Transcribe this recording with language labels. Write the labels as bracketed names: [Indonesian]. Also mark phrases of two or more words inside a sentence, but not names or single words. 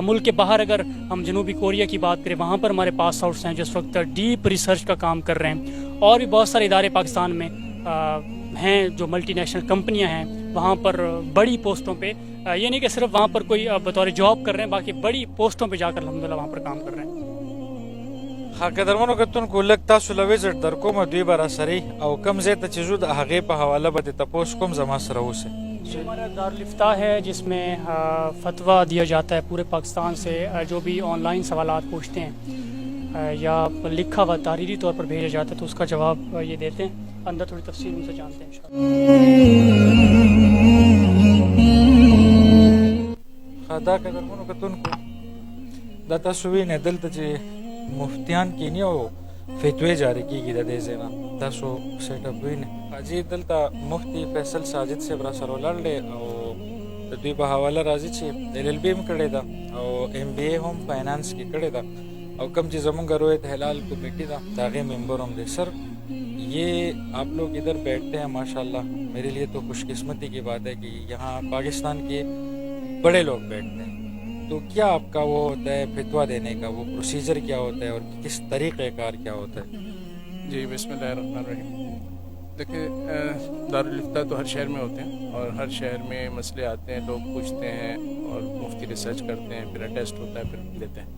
[Urdu] ملک کے باہر اگر ہم جنوبی کوریا کی بات کریں، وہاں پر ہمارے پاس آؤٹس ہیں جو اس وقت [English] deep research [Urdu] کا کام کر رہے ہیں، اور بھی بہت سارے ادارے پاکستان میں ہیں جو [English] multinational companies [Urdu] ہیں، وہاں پر بڑی پوسٹوں پہ، یہ نہیں کہ صرف وہاں پر کوئی بطور جاب کر رہے ہیں، باقی بڑی پوسٹوں پہ جا کر الحمدللہ وہاں پر کام کر رہے ہیں۔ [Pashto] قدرمنو کتونکو لږ تاسو له وزټ در کومه دوی به راسرئ او کوم ځای ته چې ځو د هغې په حواله به د تپوس کوم زما سره اوسئ. [Urdu] یہ ہمارا دارالفتاح ہے جس میں فتویٰ دیا جاتا ہے پورے پاکستان سے. جو بھی آن لائن سوالات پوچھتے ہیں یا لکھا ہوا تحریری طور پر بھیجا جاتا ہے تو اس کا جواب یہ دیتے ہیں. اندر تھوڑی تفصیل ان سے جانتے ہیں انشاءاللہ. [Pashto] دا قدرمنو کتونکو دا تاسو وینئ دلته چې مفتیان کینی او فتوی جاری کیږي د دې ځای نه. تاسو [English] set up [Pashto] وینئ. حاجي دلته مفتی فیصل ساجد صاحب را سره ولاړ دی او د دوی په حواله راځي چې LLB هم کړې ده او MBA هم فائنانس کې کړې ده او کوم چې زمونږ رویت هلال کمیټي ده د هغې ممبر هم دی. [Urdu] سر یہ آپ لوگ ادھر بیٹھتے ہیں ماشاءاللہ, میرے لیے تو خوش قسمتی کی بات ہے کہ یہاں پاکستان کے بڑے لوگ بیٹھتے ہیں. تو کیا آپ کا وہ ہوتا ہے فتویٰ دینے کا, وہ پروسیجر کیا ہوتا ہے اور کس طریقہ کار کیا ہوتا ہے؟ جی [Arabic] بسم اللہ الرحمن الرحیم. [Urdu] دیکھیں دارالفتاح تو ہر شہر میں ہوتے ہیں اور ہر شہر میں مسئلے آتے ہیں, لوگ پوچھتے ہیں اور مفتی ریسرچ کرتے ہیں, پھر اٹیسٹ ہوتا ہے, پھر لیتے ہیں.